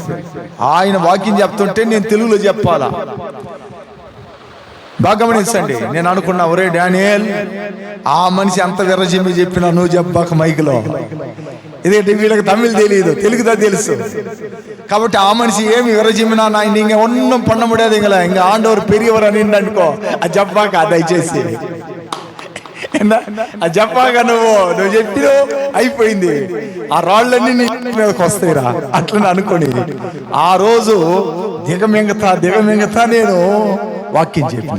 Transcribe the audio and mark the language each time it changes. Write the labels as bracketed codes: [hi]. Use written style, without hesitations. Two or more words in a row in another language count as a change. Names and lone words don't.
[te] ఆయన వాక్యం చెప్తుంటే నేను తెలుగులో చెప్పాలా. బాగా గమనించండి. నేను అనుకున్నా, ఒరే డానియల్, ఆ మనిషి అంత విర్రజిమ్మి చెప్పినా నువ్వు చెప్పాక మైకులో. ఇదేంటి వీళ్ళకి తమిళ్ తెలియదు, తెలుగుదా తెలుసు. కాబట్టి ఆ మనిషి ఏమి విరజిమ్మినా [ta] நான் நீங்க ஒன்றும் பண்ண முடியாதுங்களா, இங்க ஆண்டவர் பெரியவர் [te] అని అనుకో. అది చెప్పాక దయచేసి అది చెప్పాక నువ్వు చెప్పినావు, అయిపోయింది. ఆ రాళ్ళన్నీ నీ మీదకి వస్తాయిరా అట్లని అనుకోని ఆ రోజు దిగమింగతా నేను వాక్యం చెప్పిన.